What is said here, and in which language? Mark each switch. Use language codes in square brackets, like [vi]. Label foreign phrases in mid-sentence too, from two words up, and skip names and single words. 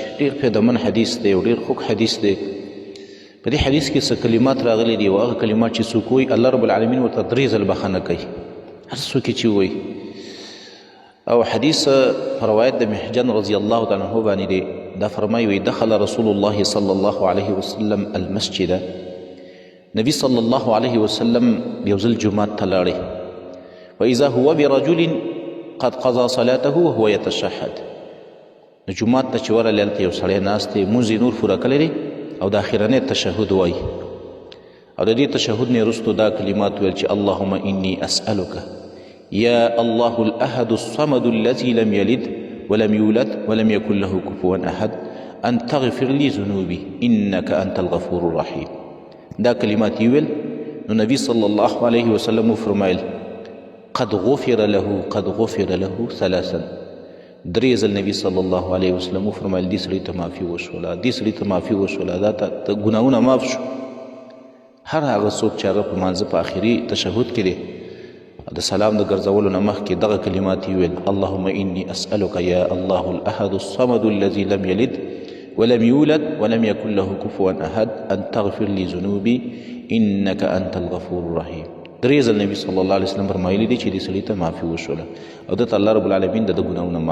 [ps] ډېر فایدهمن حدیث دی او ډېر خوږ حدیث دی. په دې حدیث کې څه کلمات راغلي دي او هغه کلمات چې څوک وایي [ar] الله رب العالمین [ps] ورته 3 ځله بخښنه کوي، هر څوک یې چې وایي. او حدیث په روایت د محجن [ar] رضی الله تعالی عنه [ps] باندې دی. دا فرمایي وایي [ar] دخل رسول الله صلی الله علیه وسلم المسجد، [ps] نبی [ar] صلی الله علیه وسلم [ps] یو ځل جومات ته لاړی. [ar] واذا هو برجل قد قضى صلاته وهو يتشهد. [ps] نو جومات ته چې ورغلی هلته یو سړی ناست دی، لمونځ یې نور پوره کړی دی او د اخرنی تشهد وایي. او د دې تشهد نه وروستو دا کلمات ویل چې [ar] اللهم انی اسألک یا الله الاحد الصمد الذي لم يلد ولم يولد ولم يكن له كفوا احد ان تغفر لي ذنوبي انك انت الغفور الرحيم. [ps] دا کلمات یې ویل نو نبی [ar] صلی الله علیه وسلم [ps] وفرمایل [ar] قد غفر له ثلاثا. [ps] 3 ځل نبی [ar] صلی الله علیه وسلم [ps] وفرمایل دې سړي ته معافي وشوله، دې سړي ته معافي وشوله، دا ته ګناهونه معاف شو. هر هغه څوک چې هغه په مانځه په آخري تشهد کې دی د سلام د ګرځولو نه مخکې دغه کلمات یې ویل [ar] اللهم انی اسألک یا الله الاحد الصمد الذي لم یلد ولم یولد ولم یکن له کفوا احد ان تغفر لي ذنوبي انك انت الغفور الرحیم. [ps] 3 ځل نبی [ar] صلی الله علیه وسلم [ps] فرمایلی دی چې دې سړي ته معافي وشوله او دته [ar] الله رب العالمین [ps] د ګناهونه معاف